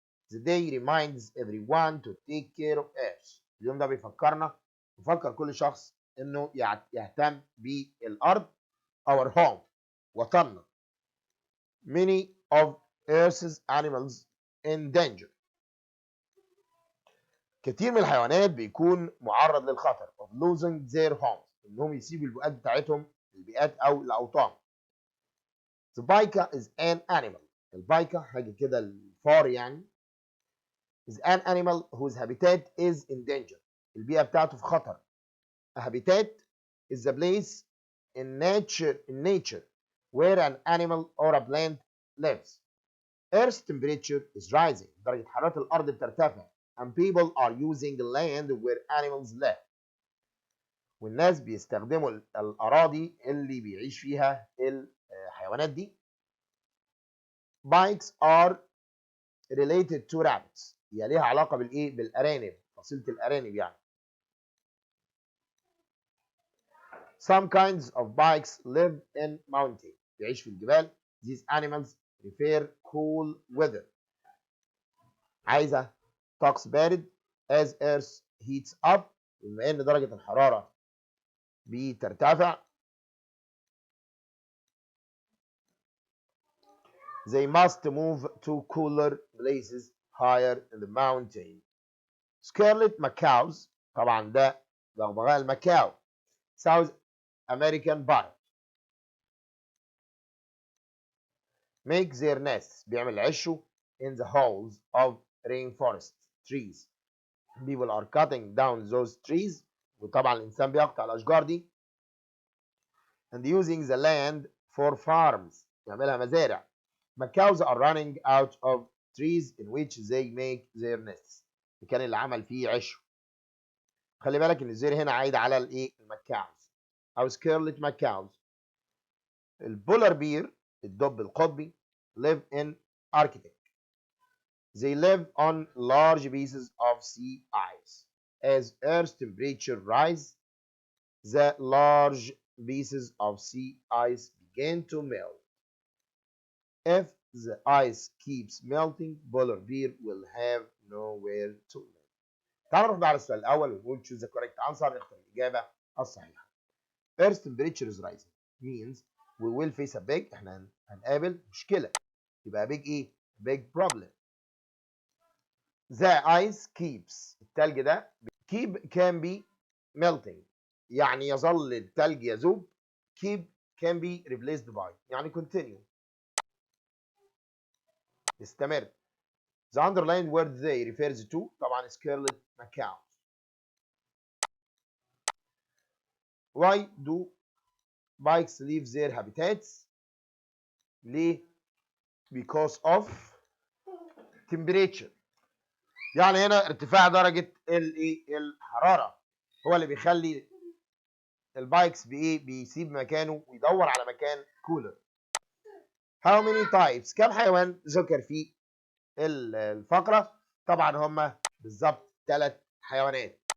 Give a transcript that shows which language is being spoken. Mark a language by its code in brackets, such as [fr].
[en] The day reminds everyone to take care of Earth. [ar] اليوم ده بيفكر كل شخص انه يهتم بالارض، [en] our home، [ar] وطننا. [en] Many of Earth's animals in danger. [ar] كتير من الحيوانات بيكون معرض للخطر [en] of losing their homes، [ar] انهم يسيبوا البيئات بتاعتهم، البيئات او الاوطان. [en] The pika is an animal. [ar] البايكا حاجه كده الفار يعني. [en] is an animal whose habitat is in danger. [ar] البيئة بتاعته في خطر. [en] A habitat is a place in nature where an animal or a plant lives. Earth's temperature is rising. [ar] درجة حرارة الأرض بترتفع. [en] And people are using land where animals live. [ar] والناس بيستخدموا الأراضي اللي بيعيش فيها الحيوانات دي. [en] Bikes are related to rabbits. [ar] هي ليها علاقة بالإيه؟ بالأرانب، فصيلة الأرانب يعني. [en] Some kinds of bikes live in mountain. [ar] بيعيش في الجبال. [en] These animals prefer cool weather. [ar] عايزة طقس بارد. [en] As earth heats up. [ar] بما ان درجة الحرارة بترتفع. [en] They must move to cooler places higher in the mountain. Scarlet macaws. [ar] طبعا ده بغبغاء المكاو. [en] South American parrot. Make their nests. [ar] بيعمل عشه [en] in the holes of rainforest trees. People are cutting down those trees. [ar] وطبعا الإنسان بيقطع الأشجار دي. [en] And using the land for farms. [ar] يعملها مزارع. [en] Macaws are running out of trees in which they make their nests. [ar] المكان اللي عمل فيه عشه. خلي بالك ان الزير هنا عايد على الايه؟ المكاوز او سكيرلت ماكاوز. البولار بير الدب القطبي [en] live in Arctic. They live on large pieces of sea ice. As Earth's temperature rise, the large pieces of sea ice begin to melt. If the ice keeps melting, polar bear will have nowhere to live. [ar] تعالوا نروح بقى على السؤال الأول ونقول [en] choose the correct answer. [ar] اختر الإجابة الصحيحة. [en] Earth's temperature is rising means we will face a big. [ar] احنا هنقابل مشكلة. يبقى [en] big [ar] ايه؟ [en] big problem. The ice keeps. [ar] التلج ده [en] keep can be melting. [ar] يعني يظل التلج يذوب. [en] keep can be replaced by. [ar] يعني continue. يستمر. [en] The underlined word they refers to طبعا scarlet macaws. Why do bikes leave their habitats? [ar] ليه؟ [en] because of temperature. [ar] يعني هنا ارتفاع درجة الحرارة هو اللي بيخلي البايكس بيسيب مكانه ويدور على مكان كولر. [en] How many types؟ [ar] كم حيوان ذكر في الفقرة؟ طبعا هم بالظبط 3 حيوانات.